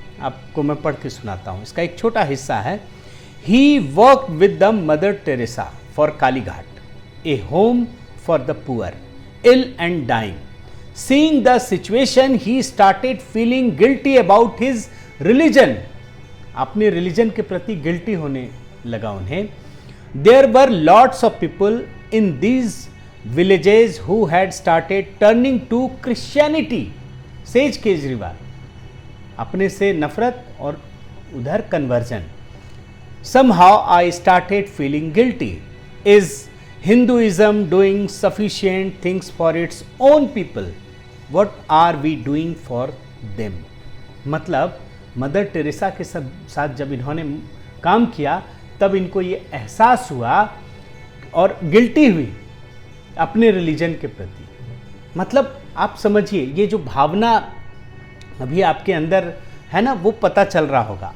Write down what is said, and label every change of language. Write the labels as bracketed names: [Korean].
[Hindi] आपको मैं पढ़ के सुनाता हूँ, इसका एक छोटा हिस्सा है। [English] He work with the Mother Teresa for Kalighat, a home for the poor, ill and dying. Seeing the situation he started feeling guilty about his religion. [Hindi] अपने रिलीजन के प्रति गिल्टी होने लगा उन्हें। [English] There were lots of people in these villages who had started turning to Christianity, says Kejriwal. [Hindi] अपने से नफरत और उधर conversion. [English] Somehow I started feeling guilty. Is Hinduism doing sufficient things for its own people? What are we doing for them? [Hindi] मतलब mother Teresa के साथ जब इन्होंने काम किया, तब इनको ये एहसास हुआ और गिल्टी हुई अपने रिलीजन के प्रति। मतलब आप समझिए, ये जो भावना अभी आपके अंदर है ना, वो पता चल रहा होगा।